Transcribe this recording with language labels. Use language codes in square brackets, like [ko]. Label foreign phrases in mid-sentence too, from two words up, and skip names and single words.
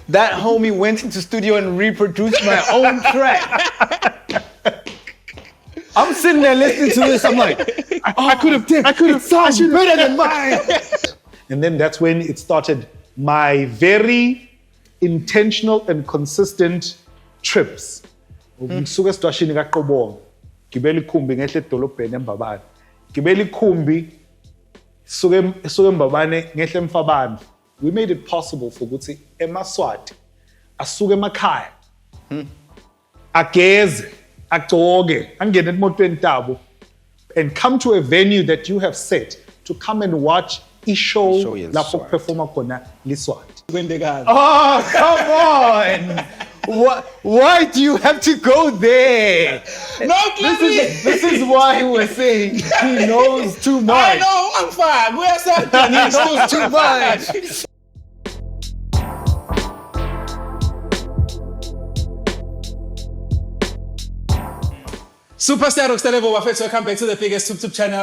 [en] that homie went into studio and reproduced my own track. I'm sitting there listening to this. I'm like, I could have done. It sounds better than mine. And then that's when it started my very intentional and consistent trips. [ss] Ngisuka esidwashini kaQobonga, gibela ikhumbi ngehle edolobheni eMbabane. Gibela ikhumbi suke eMbabane ngehle eMfabane. [en] We made it possible for [ss] ukuthi eMaswati asuke emakhaya. Ageze, agcoke, angene emotweni tabo [en] and come to a venue that you have set to come and watch show [ss] lapho performa khona liSwati. [en] Oh, come on! Why do you have to go there? No, this is why we're saying he knows too much. I know, I'm fine. Where's that? He knows too much. Superstar Rockstar Levol, welcome back to the biggest YouTube channel.